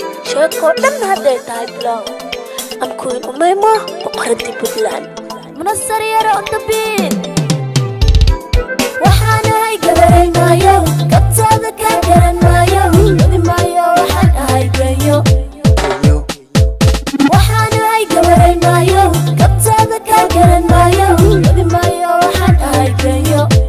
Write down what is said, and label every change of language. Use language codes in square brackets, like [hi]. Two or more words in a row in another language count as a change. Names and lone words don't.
[so] Sheeko dhan hadday tahay bilow. Aan ku weyn Umayma, boqoradii Puntland. [en] Munasar yar on the beat. [so] Waxaan ahay gabaray maayo, kabtaada ka garan maayo. Wadi maayo, waxaan ahay gayo. Waxaan ahay gabaray maayo, kabtaada ka garan maayo. Wadi maayo, waxaan ahay gayo.